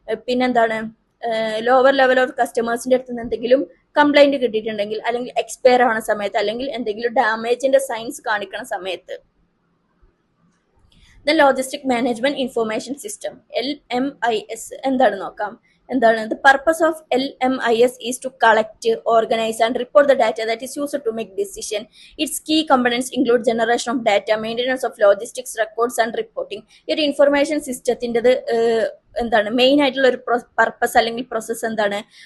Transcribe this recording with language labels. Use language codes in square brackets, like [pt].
[ml] പിന്നെന്താണ് lower level of കസ്റ്റമേഴ്സിന്റെ അടുത്ത് നിന്ന് എന്തെങ്കിലും കംപ്ലൈന്റ് കിട്ടിയിട്ടുണ്ടെങ്കിൽ അല്ലെങ്കിൽ എക്സ്പയർ ആവുന്ന സമയത്ത് അല്ലെങ്കിൽ എന്തെങ്കിലും ഡാമേജിന്റെ സൈൻസ് കാണിക്കുന്ന സമയത്ത്. The logistic management information system LMIS എന്താണ് നോക്കാം. എന്താണ് [en] the purpose of LMIS is to collect, organize and report the data that is used to make decision. Its key components include generation of data, maintenance of logistics records and reporting. [ml] ഈ ഒരു information സിസ്റ്റത്തിൻ്റെത് എന്താണ് main ആയിട്ടുള്ള ഒരു purpose അല്ലെങ്കിൽ process എന്താണ്?